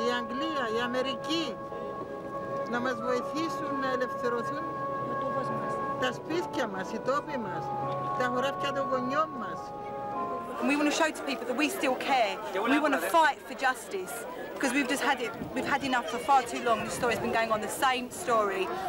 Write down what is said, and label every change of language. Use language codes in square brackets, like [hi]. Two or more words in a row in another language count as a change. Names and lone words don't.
[el] η Αγγλία, η Αμερική, να μας βοηθήσουν να ελευθερωθούν τα σπίτια μας, οι τόποι μας, τα χωράφια των γονιών μας. [en] And we want to show to people that we still care. We want to fight for justice because we've had enough for far too long. This story's been going on, the same story.